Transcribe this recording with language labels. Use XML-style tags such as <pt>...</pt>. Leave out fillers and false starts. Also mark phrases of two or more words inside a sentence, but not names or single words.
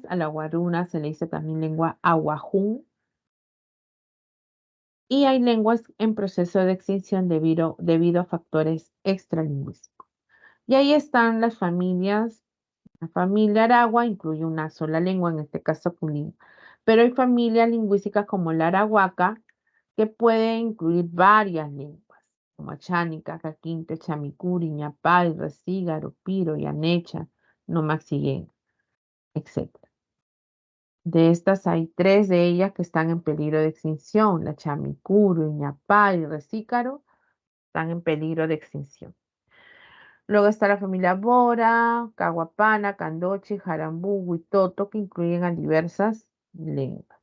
<es>A la aguaruna se le dice también lengua aguajún. Y hay lenguas en proceso de extinción debido a factores extralingüísticos. Y ahí están las familias. La familia aragua incluye una sola lengua, en este caso Pulido. Pero hay familias lingüísticas como la arahuaca que pueden incluir varias lenguas, como achánica, caquinte, chamicuri, ñapay, resígaro, piro, yanecha, nomaxiguén, etc. De estas hay 3 de ellas que están en peligro de extinción. La chamicuri, ñapay y resígaro están en peligro de extinción. Luego está la familia Bora, Caguapana, Candochi, Jarambú, Huitoto, que incluyen a diversas lenguas.</es>